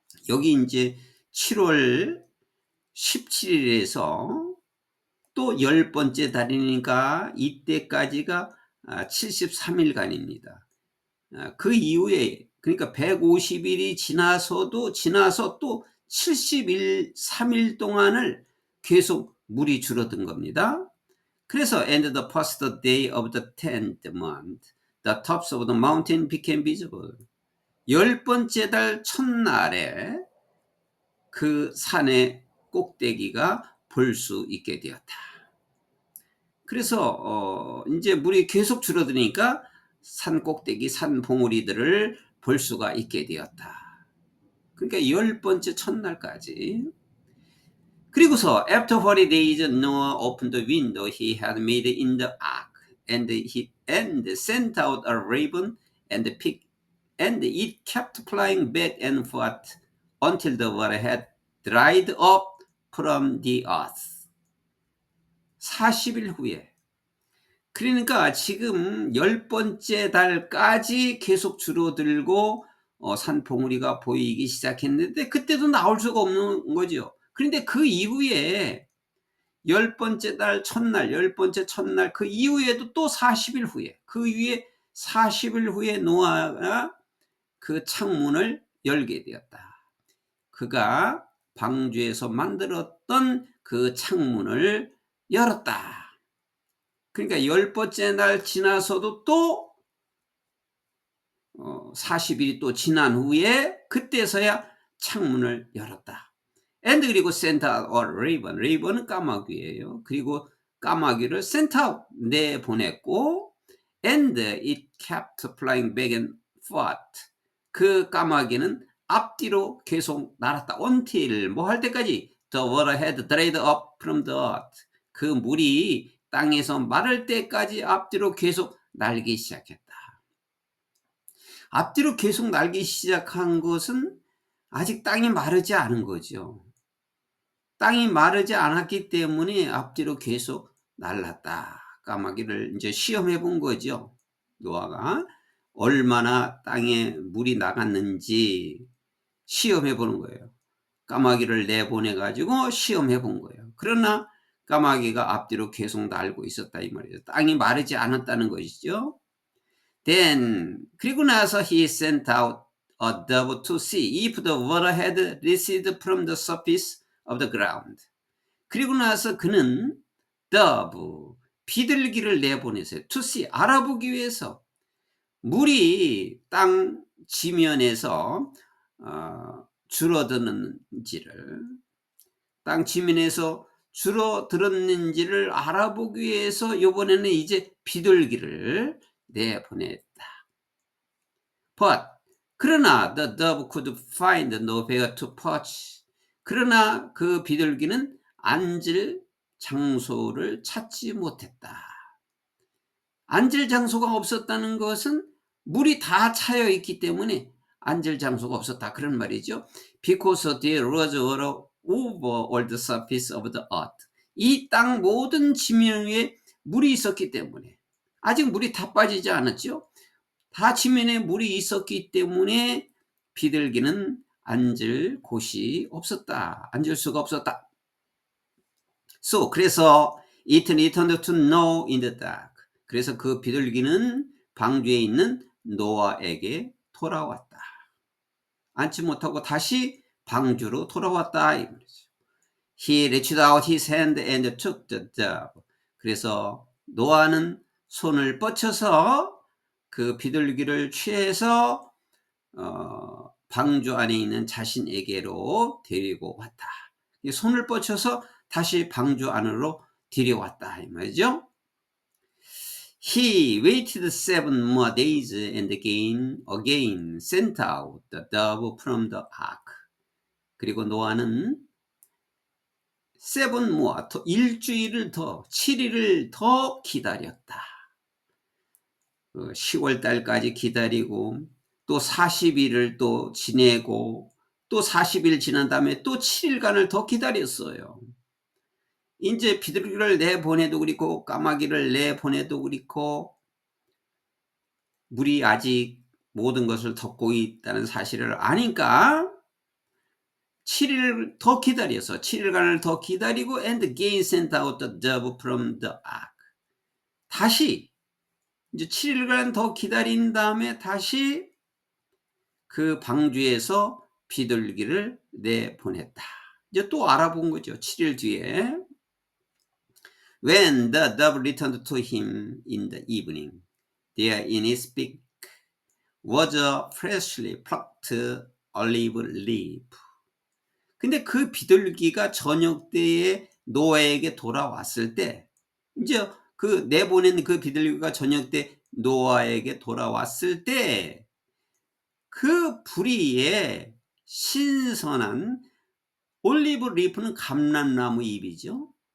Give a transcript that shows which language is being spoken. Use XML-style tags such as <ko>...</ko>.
<ko>여기 이제 7월 17일에서 또 10번째 달이니까 이때까지가 73일간입니다. 그 이후에 그러니까 150일이 지나서 또 73일 동안을 계속 물이 줄어든 겁니다. 그래서</ko> <en>and the first day of the 10th month, the tops of the mountain became visible.</en> <ko>10번째 달 첫날에 그 산의 꼭대기가 볼 수 있게 되었다. 그래서 이제 물이 계속 줄어드니까 산 꼭대기, 산 봉우리들을 볼 수가 있게 되었다. 그러니까 10번째 첫날까지. 그리고서</ko> <en>after 40 days Noah opened the window he had made in the ark and sent out a raven and it kept flying back and forth until the water had dried up from the earth.</en> <ko>40일 후에. 그러니까 지금 10번째 달까지 계속 줄어들고 산 봉우리가 보이기 시작했는데 그때도 나올 수가 없는 거죠. 그런데 그 이후에 10번째 달 첫날, 10번째 첫날 그 이후에도 또 40일 후에 그 위에 40일 후에 노아가 그 창문을 열게 되었다. 그가 방주에서 만들었던 그 창문을 열었다. 그러니까 10번째 날 지나서도 또 40일이 또 지난 후에 그때서야 창문을 열었다.</ko> <en>and</en> <ko>그리고</ko> <en>sent out a raven.</en> <ko>raven은 까마귀예요. 그리고 까마귀를</ko> <en>sent out</en> <ko>내보냈고</ko> <en>and it kept flying back and forth.</en> <ko>그 까마귀는 앞뒤로 계속 날았다.</ko> <en>until</en> <ko>뭐 할 때까지</ko> <en>the water had dried up from the earth.</en> <ko>그 물이 땅에서 마를 때까지 앞뒤로 계속 날기 시작했다. 앞뒤로 계속 날기 시작한 것은 아직 땅이 마르지 않은 거죠. 땅이 마르지 않았기 때문에 앞뒤로 계속 날랐다. 까마귀를 이제 시험해 본 거죠. 노아가 얼마나 땅에 물이 나갔는지 시험해 보는 거예요. 까마귀를 내보내 가지고 시험해 본 거예요. 그러나 까마귀가 앞뒤로 계속 날고 있었다 이 말이죠. 땅이 마르지 않았다는 것이죠.</ko> <en>Then</en> <ko>그리고 나서</ko> <en>he sent out a dove to see if the water had receded from the surface of the ground.</en> <ko>그리고 나서 그는 dove 비둘기를 내보내세요.</ko> <en>to see</en> <ko>알아보기 위해서 물이 땅 지면에서 줄어드는지를 땅 지면에서 줄어들었는지를 알아보기 위해서 이번에는 이제 비둘기를 내보냈다.</ko> <en>But</en> <ko>그러나</ko> <en>the dove could find nowhere to perch.</en> <ko>그러나 그 비둘기는 앉을 장소를 찾지 못했다. 앉을 장소가 없었다는 것은 물이 다 차여 있기 때문에 앉을 장소가 없었다 그런 말이죠.</ko> <en>Because there was water over all the surface of the earth.</en> <ko>이 땅 모든 지면 위에 물이 있었기 때문에 아직 물이 다 빠지지 않았죠. 다 지면에 물이 있었기 때문에 비둘기는 앉을 곳이 없었다. 앉을 수가 없었다.</ko> <en>So</en> <ko>그래서</ko> <en>it returned to Noah in the dark.</en> <ko>그래서 그 비둘기는 방주에 있는 노아에게 돌아왔다. 앉지 못하고 다시 방주로 돌아왔다. 이 말이죠.</ko> <en>He reached out his hand and took the dove.</en> <ko>그래서 노아는 손을 뻗쳐서 그 비둘기를 취해서 방주 안에 있는 자신에게로 데리고 왔다. 손을 뻗쳐서 다시 방주 안으로 데려왔다 이 말이죠.</ko> <en>He waited 7 more days and again sent out the dove from the ark.</en> <ko>그리고 노아는</ko> <en>7 more,</en> <ko>일주일을 더, 7일을 더 기다렸다. 10월 달까지 기다리고 또 40일을 또 지내고 또 40일 지난 다음에 또 7일간을 더 기다렸어요. 이제 비둘기를 내보내도 그렇고 까마귀를 내보내도 그렇고 물이 아직 모든 것을 덮고 있다는 사실을 아니까 7일을 더 기다려서 7일간을 더 기다리고</ko> <en>and again sent out the dove from the ark.</en> <ko>다시 이제 7일간 더 기다린 다음에 다시 그 방주에서 비둘기를 내보냈다. 이제 또 알아본 거죠. 7일 뒤에.</ko> <en>When the dove returned to him in the evening, there in his beak was a freshly plucked olive leaf.</en> <ko>근데 그 비둘기가 저녁 때에 노아에게 돌아왔을 때, 이제 그 내보낸 그 비둘기가 저녁 때 노아에게 돌아왔을 때 그 부리에 신선한 올리브 리프는 감람나무 잎이죠.</ko>